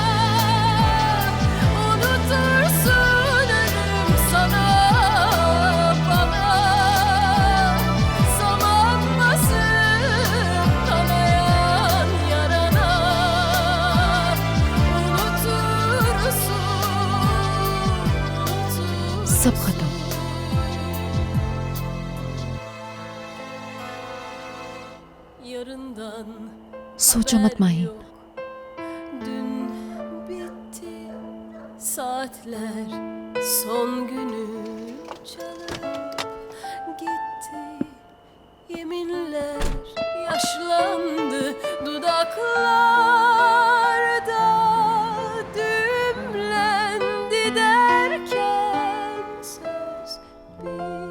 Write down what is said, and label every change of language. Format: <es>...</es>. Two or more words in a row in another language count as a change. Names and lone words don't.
<tr>unutursun ölüm sana bana zaman basıp kanayan yarana unutursun</tr> <hi>सब खत्म।</hi> <tr>yarından</tr> <hi>सोचो मत माही।</hi> <tr>dün bitti saatler son günü çalıp gitti yeminler yaşlandı dudaklarda düğümlendi derken söz bitti.</tr>